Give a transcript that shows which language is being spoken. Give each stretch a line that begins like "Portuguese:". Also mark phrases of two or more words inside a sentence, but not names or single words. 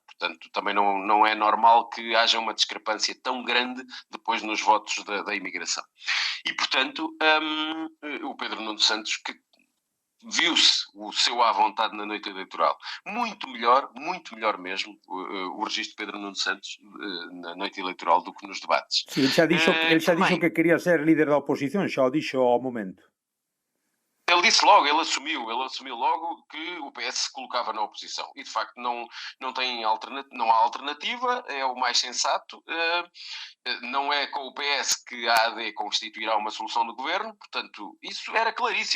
Portuguese: Portanto, também não é normal que haja uma discrepância tão grande depois nos votos da imigração. E, portanto, o Pedro Nuno Santos, que viu-se o seu à vontade na noite eleitoral. Muito melhor mesmo, o registro de Pedro Nuno Santos na noite eleitoral do que nos debates.
Galician: Sim, ele xa dixo que quería ser líder da oposición, xa o dixo ao momento.
Portuguese: Ele disse logo, ele assumiu logo que o PS se colocava na oposição. E, de facto, não há alternativa, é o mais sensato. Não é com o PS que a AD constituirá uma solução de governo, portanto, isso era claríssimo.